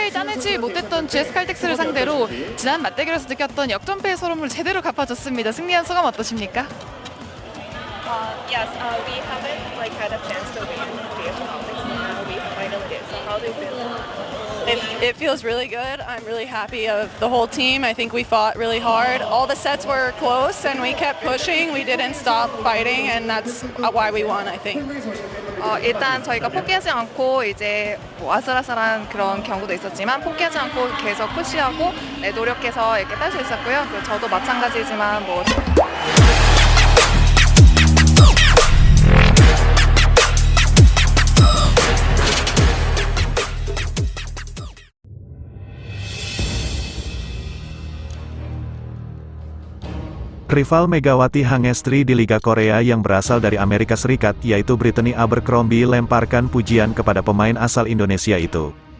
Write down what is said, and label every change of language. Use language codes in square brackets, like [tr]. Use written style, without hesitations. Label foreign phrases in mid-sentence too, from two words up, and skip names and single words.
[ko] 이겨내지 못했던 GS 칼텍스를 상대로 지난 맞대결에서 느꼈던 역전패의 서름을 제대로 갚아줬습니다. 승리한 소감 어떠십니까? [en] Yes, we haven't had a chance to win GS Caltex, but now we finally did. So how do you feel? It feels really good. I'm really happy of the whole team. I think we fought really hard. All the sets were close and we kept pushing. We didn't stop fighting and that's why we won, I think. [ko] 일단 저희가 포기하지 않고 이제 뭐 아슬아슬한 그런 경우도 있었지만 포기하지 않고 계속 푸시하고 노력해서 이렇게 딸 수 있었고요. 그리고 저도 마찬가지지만 뭐 [id] Rival Megawati Hangestri di Liga Korea yang berasal dari Amerika Serikat yaitu Brittany Abercrombie lemparkan pujian kepada pemain asal Indonesia itu.